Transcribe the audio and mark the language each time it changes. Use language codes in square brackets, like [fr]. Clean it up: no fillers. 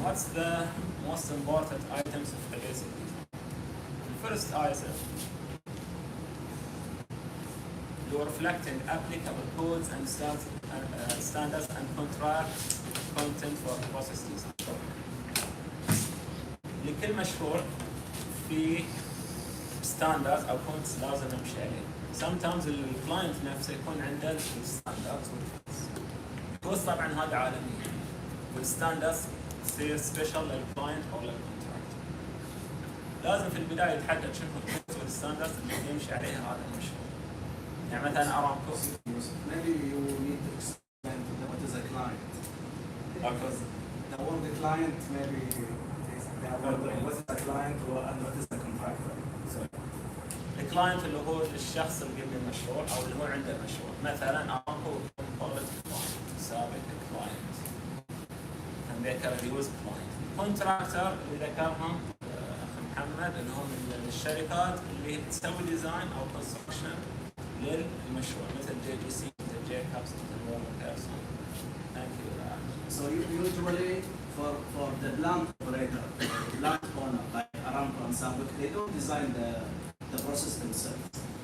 [en] What's the most important items of the basic design? The first item, you're reflecting applicable codes and standards and contract content for process design. [ar] لكل مشروع في ستاندرد او كونتس لازم نمشي عليه. [en] Sometimes [ar] الكلاينت نفسه يكون عنده الستاندردز والكونتس طبعا هذا عالمي. والستاندردز تصير سبيشال للكلاينت او للكونتراكت. لازم في البدايه يتحدد شنو الكونتس والستاندردز اللي يمشي عليها هذا المشروع. يعني مثلا ارامكو. [en] Maybe you need to explain to them what is a client. Because the word the client maybe they are wondering what is a client and what is a contractor. [ar] الكلاينت اللي هو الشخص اللي يبني المشروع او اللي هو عنده المشروع. مثلا ارامكو كواليتي كلاينت سابق كلاينت. ذكر اليوز كلاينت. كونتراكتر اللي ذكرهم اخ محمد اللي هم من الشركات اللي تسوي ديزاين او كونستراكشن للمشروع مثل JGC مثل جيكابس مثل وورلد بيرسون. [en] Thank you. So usually for the plant operator, plant owner like Aramco and Sabic, they don't design the process themselves.